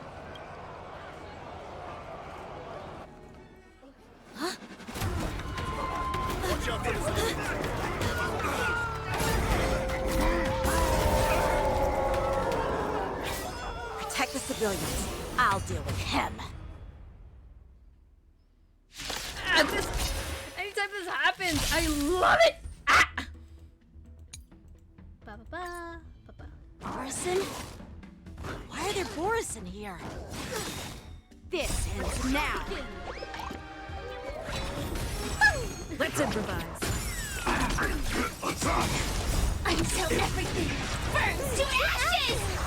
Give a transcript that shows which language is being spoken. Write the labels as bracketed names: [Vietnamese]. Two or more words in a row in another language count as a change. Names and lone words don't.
[English] Protect the civilians. I'll deal with him. Anytime this happens, I love it! Ah! Ba ba ba ba ba. Borison? Why are there Borison here? This ends now. Let's improvise. Until everything burns to ashes!